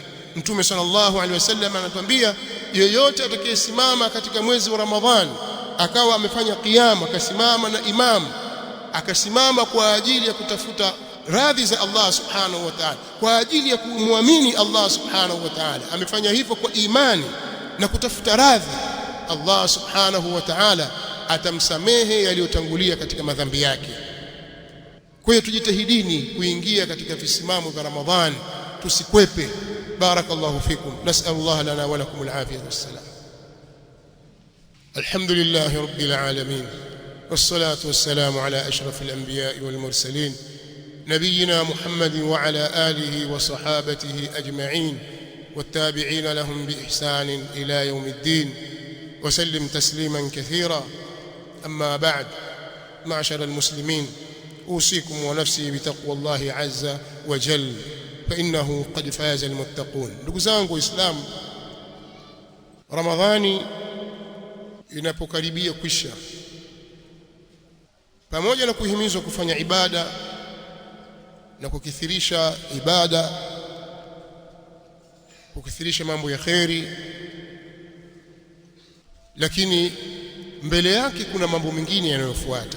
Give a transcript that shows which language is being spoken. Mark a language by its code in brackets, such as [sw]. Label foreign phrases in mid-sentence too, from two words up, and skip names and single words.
[sw] Mtume [ar] صلى الله عليه وسلم [sw] anatuambia, yeyote atakayesimama katika mwezi wa Ramadhani akawa amefanya qiyam, akasimama na imam, akasimama kwa ajili ya kutafuta radhi za Allah [ar] سبحانه وتعالى, [sw] kwa ajili ya kumwamini Allah [ar] سبحانه وتعالى, [sw] amefanya hivyo kwa imani na kutafuta radhi, Allah [ar] سبحانه وتعالى [sw] atamsamehe yaliyotangulia katika madhambi yake. Kwa hiyo tujitahidini kuingia katika visimamo vya Ramadhani, tusikwepe. [ar] بارك الله فيكم. نسأل الله لنا ولكم العافية والسلام. الحمد لله رب العالمين. والصلاة والسلام على أشرف الأنبياء والمرسلين نبينا محمد وعلى آله وصحابته أجمعين والتابعين لهم بإحسان إلى يوم الدين وسلم تسليما كثيرا. أما بعد، معشر المسلمين، أوصيكم ونفسي بتقوى الله عز وجل فإنه قد فاز المتقون. [sw] ndugu zangu Islam, Ramadhani inapokaribia kwisha, pamoja na kuhimizwa kufanya ibada na kukithirisha ibada, kukithirisha mambo ya kheri, lakini mbele yake kuna mambo mengine yanayofuata.